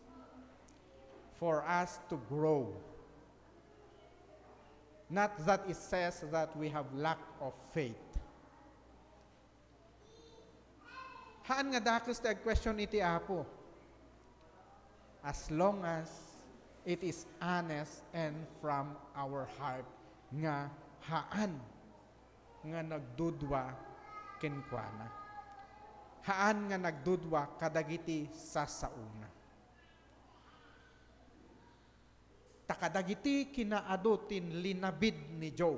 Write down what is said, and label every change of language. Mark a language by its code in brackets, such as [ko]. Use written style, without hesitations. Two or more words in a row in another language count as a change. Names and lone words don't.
[en] For us to grow. Not that it says that we have lack of faith. [ilo] Haan nga dakos tag question iti apo. [en] As long as it is honest and from our heart [ilo] nga haan nga nagdudwa kenkwana. Haan nga nagdudwa kadagiti sa sauna. Takadagiti kinaadutin linabid ni Job.